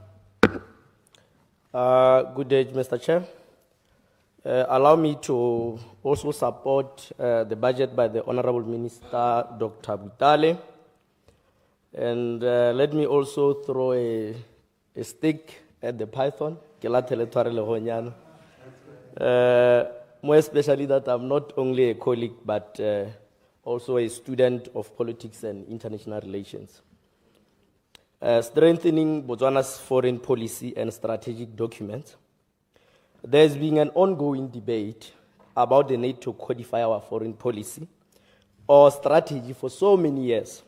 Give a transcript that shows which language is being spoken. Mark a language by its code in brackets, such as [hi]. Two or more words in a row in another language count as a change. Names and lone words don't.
[en] Good day, Mr. Chair. Allow me to also support the budget by the Honorable Minister, Dr. Butale. And let me also throw a stick at the python. [tn] ke lathele tshware le gonyana. [en] More especially that I'm not only a colleague, but also a student of politics and international relations. Strengthening Botswana's foreign policy and strategic documents. There's been an ongoing debate about the need to codify our foreign policy or strategy for so many years.